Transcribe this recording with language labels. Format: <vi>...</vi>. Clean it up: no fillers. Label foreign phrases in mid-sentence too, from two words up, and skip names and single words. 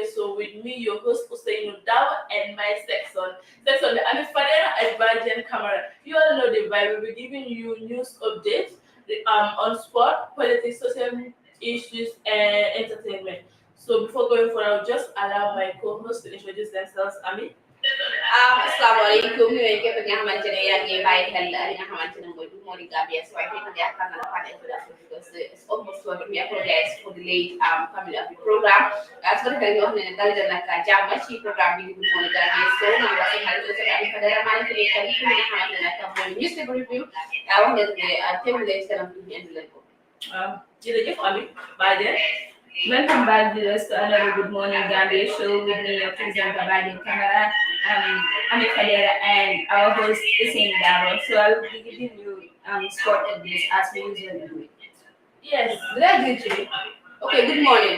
<en>So, with me, your host Ousainou Darboe, and my section, the Amie Fadera Bajen Camara. You all know the vibe. We'll be giving you news updates on sport, politics, social issues, and entertainment. So, before going further, I'll just allow my co-host to introduce themselves. Amie.</en> <wo>Assalamualaikum ñooy képp nga xamante ne yaa ngi bàyyi xel li nga xamante ne mooy Good Morning Gambia</wo> <en>so I think</en> <wo>yaakaar naa dafa introduction</wo> <en>because it's almost over. We apologize for the late coming of the program.</en> <wo>Su ko defee ñu wax ne dal na nag jàmm ci programme bi di Good Morning Gambia so man la seen xarit Ousainou Amie Fadera maa ngi fi nekk li nga xamante ne nag mooy</wo> <en>newspaper review</en> <wo>wax leen ne teewul leen ci kanam tuuti indi leen ko. Jërëjëf Amie Bajen.</wo> <en>Welcome back, viewers, to another Good Morning Gambia show with me, your presenter, Bajen Camara, Amie Fadera, and our host, Ousainou Darboe. So I will be giving you sport updates as we usually do. Yes, gradually. Okay, good morning.</en>